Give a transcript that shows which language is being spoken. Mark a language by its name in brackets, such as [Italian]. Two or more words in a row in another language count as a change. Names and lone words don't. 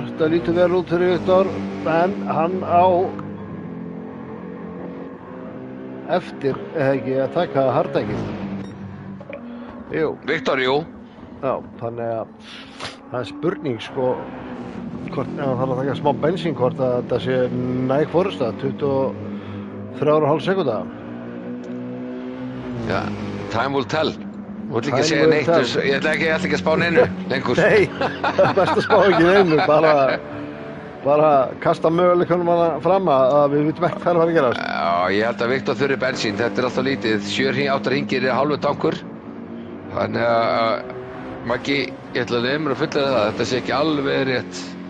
[Icelandic] Það lítur vel út fyrir Viktor, en hann á eftir, eða ekki, að taka hardekið. Jú. Viktor, jú. Já, þannig að það er spurning, sko, hvort, ef hann þarf að taka smá bensín, hvort að þetta sé næg forusta, 23,5 sekúnda. Já, [English] time will tell. [Icelandic] Þú vill ekki segja neitt, ég ætla ekki að spá neinu lengur. Nei, það er best að spá ekki neinu, bara kasta möguleikunum hana fram að við vitum ekki hvað að gerast. Já, ég held að Viktor þurfi bensín, þetta er alltaf lítið. 7-8 hringir hálfur tankur. Þannig að Maggi, ég ætla að nefnir að fullera það, þetta sé ekki alveg rétt.